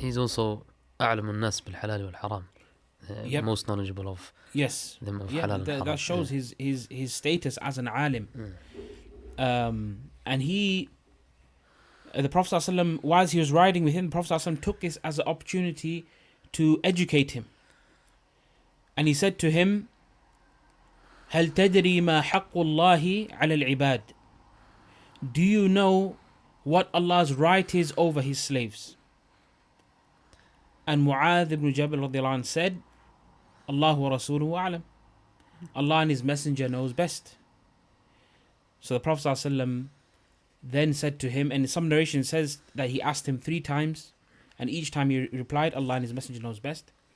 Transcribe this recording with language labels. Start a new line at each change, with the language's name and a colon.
English: He's also
Arabic: أعلم الناس بالحلال والحرام,
English: most knowledgeable of them of halal and haram. That shows his status as an alim. And the Prophet ﷺ, whilst he was riding with him, the Prophet ﷺ took this as an opportunity to educate him. And he said to him,
Arabic: هل تدري ما حق الله على العباد?
English: Do you know what Allah's right is over His slaves? And Mu'adh ibn Jabal radiallahu anh said,
Arabic: Allah wa Rasuluhu a'lam.
English: Allah and His Messenger knows best. So the Prophet ﷺ then said to him, and some narration says that he asked him 3 times, and each time he replied, Allah and His Messenger knows best.